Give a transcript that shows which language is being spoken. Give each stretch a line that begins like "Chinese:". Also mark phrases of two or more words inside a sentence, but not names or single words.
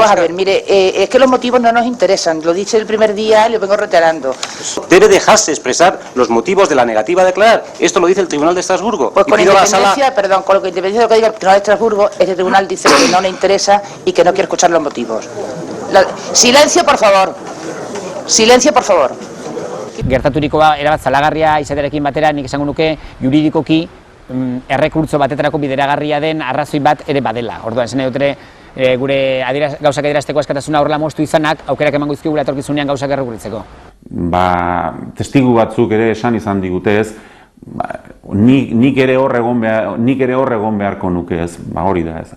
Spanish: Vamos a ver, mire, es que los motivos no nos interesan. Lo dije el primer día y lo vengo reiterando. Debe dejarse expresar los motivos de la negativa a declarar. Esto lo dice el Tribunal de Estrasburgo. Pues con independencia, perdón, con lo que independencia de lo que diga el Tribunal de Estrasburgo, este tribunal dice que no le interesa y que no quiere escuchar los motivos. Silencio, por favor. Silencio, por favor.
Basque: Gertaturikoa erabat zalagarria izatearekin batera, nik esango nuke juridikoki errekurtso batetarako bideragarria den arrazoi bat ere badela. Orduan, esan dut ere, gure gauzak adierazteko askatasuna horrela moztu izanak, aukerak emango dizkigula etorkizunean gauzak errekurritzeko. Testigu batzuk ere esan izan digute ez, nik ere hor egon beharko nuke ez, hori da ez.